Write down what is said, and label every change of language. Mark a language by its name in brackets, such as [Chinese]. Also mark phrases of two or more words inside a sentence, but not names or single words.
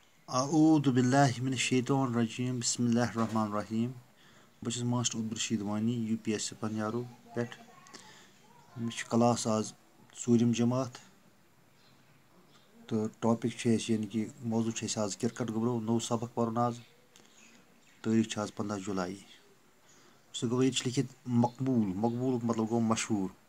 [Arabic] اعوذ باللہ من الشیطان الرجیم بسم اللہ الرحمن الرحیم [Kashmiri] بہٕ چھُس ماسٹر عبدالرشیٖد وانی یوٗ پی ایس سی پنجارو پٮ۪ٹھ مےٚ چھُ کلاس آز ژوٗرِم جماعت تہٕ ٹاپِک چھُ اَسہِ یعنے کہِ موضوٗع چھُ اَسہِ آز کِرکٹ گوٚبرو نوٚو سبق پَرُن آز تٲریٖخ چھُ آز 15 جُلاے سُہ گوٚو ییٚتہِ چھُ لیکھِتھ مقبوٗلُک مطلب گوٚو مشہوٗر